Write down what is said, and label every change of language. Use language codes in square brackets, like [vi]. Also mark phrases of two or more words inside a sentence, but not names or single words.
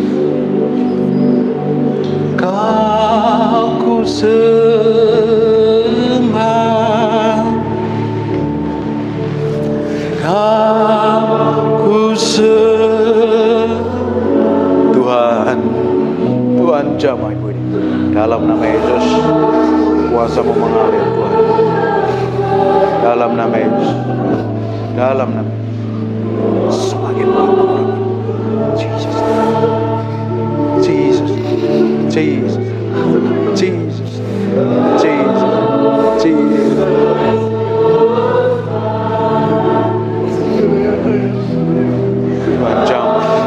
[id] Kau ku sembah, Kau ku Tuhan, Tuhan jamah Ibu ini. Dalam nama Yesus. Kuasa-Mu mengalir Tuhan. Dalam nama Yesus. Dalam nama semakin banyak. Jesus. Jesus. Jesus. Jesus. Jesus. Jesus. Tuhan jamah.